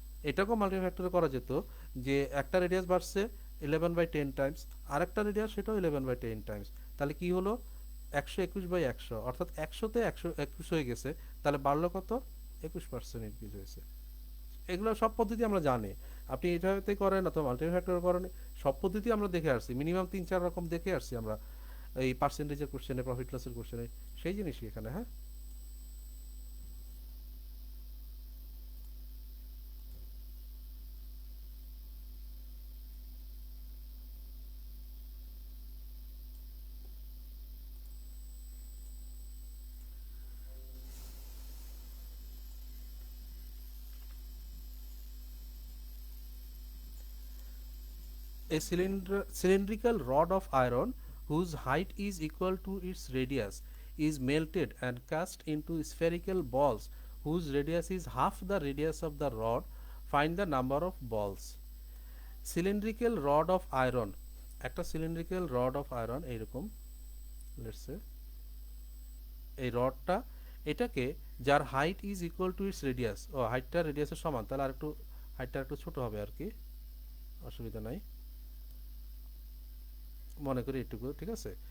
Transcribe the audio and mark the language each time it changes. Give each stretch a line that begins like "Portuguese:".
Bangla: এটাকেও মাল্টিফ্যাক্টরে করা যেত যে একটা রেডিয়াস বাড়ছে 11/10 টাইমস, আরেকটা রেডিয়াস সেটাও 11/10 টাইমস, তাহলে কি হলো 121/100, অর্থাৎ 100-তে 121 হয়ে গেছে, তাহলে বাড়লো কত 21% ইনক্রিজ হয়েছে। এগুলো সব পদ্ধতি আমরা জানি, আপনি এটাতে করেন অথবা মাল্টিফ্যাক্টর করেন, সব পদ্ধতি আমরা দেখে আসছি, মিনিমাম 3-4 রকম দেখে আসছি আমরা এই পার্সেন্টেজের কোশ্চেনে, প্রফিট লসের কোশ্চেনে, সেই জিনিসই এখানে।
English: হ্যাঁ, a cylindrical rod of iron whose height is equal to its radius is melted and cast into spherical balls whose radius is half the radius of the rod. Find the number of balls. Cylindrical rod of iron,
Bangla: একটা
English: cylindrical rod of iron
Bangla: এইরকম,
English: let's say
Bangla: এই রডটা, এটাকে যার
English: height is equal to its radius,
Bangla: ও হাইটটা রেডিয়াসের সমান, তাহলে আর একটু হাইটটা একটু ছোট হবে আর কি, অসুবিধা নাই, মনে করি এটুকু, ঠিক আছে।